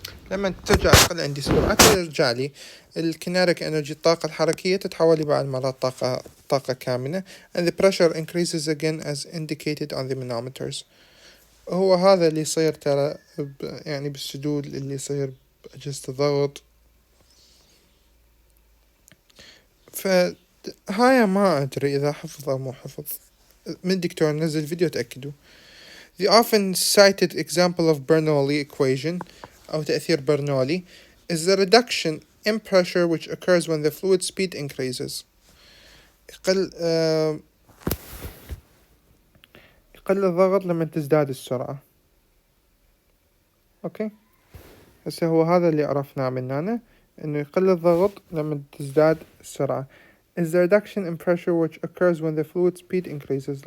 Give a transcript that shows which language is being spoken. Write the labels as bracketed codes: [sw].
[ar] لما ترجع أقل عندي سرعة ترجع لي الكينيتيك انرجي، الطاقة الحركية تتحول لي بعد مرات طاقة كامنة. [en] and the pressure increases again as indicated on the manometers. [ar] هو هذا اللي يصير ترى يعني بالسدود، اللي يصير بأجهزة الضغط. فهاي ما أدري إذا حفظ أو مو حفظ، من الدكتور نزل فيديو تأكدوا. [en] The often cited example of Bernoulli equation [ar] أو تأثير برنولي [en] is the reduction in pressure which occurs when the fluid speed increases. [ar] يقل الضغط لما تزداد السرعة. أوكي، هسه هو هذا اللي عرفناه من هنا، إنه يقل الضغط لما تزداد السرعة [en] is the reduction in pressure which occurs when the fluid speed increases.